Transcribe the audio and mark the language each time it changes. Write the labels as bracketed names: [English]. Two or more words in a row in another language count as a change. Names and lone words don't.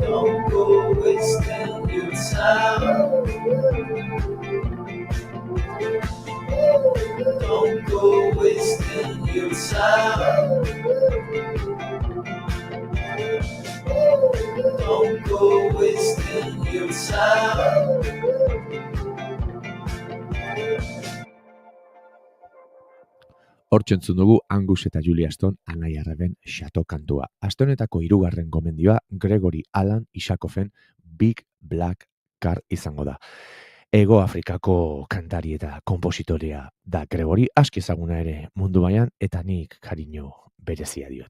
[English] Don't go wasting your time. Don't go wasting your time. Don't go wasting your time. [Basque] Hortxe entzun dugu Angus eta Julia Stone Anai Arreben Xato kantua. Aste honetako 3. gomendioa Gregory Alan Isakofen Big Black Car izango da. Ego Afrikako kantari eta konpositorea da Gregory, aski ezaguna ere mundu mailan eta nik kariño berezia diot.